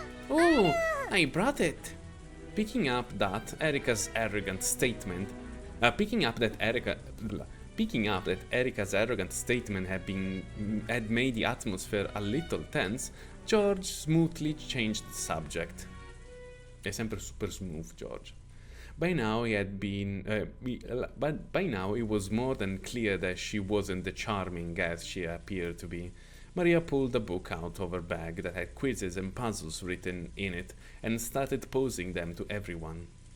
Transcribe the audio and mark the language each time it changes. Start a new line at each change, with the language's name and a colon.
English: Oh, I brought it. Picking up that Erika's arrogant statement had made the atmosphere a little tense, George smoothly changed the subject.
Italian: È sempre
English: super smooth,
Italian: George.
English: By now it was more than clear that she wasn't the charming as she appeared to be. Maria pulled a book out of her bag that had quizzes and puzzles written in it and started posing them to everyone.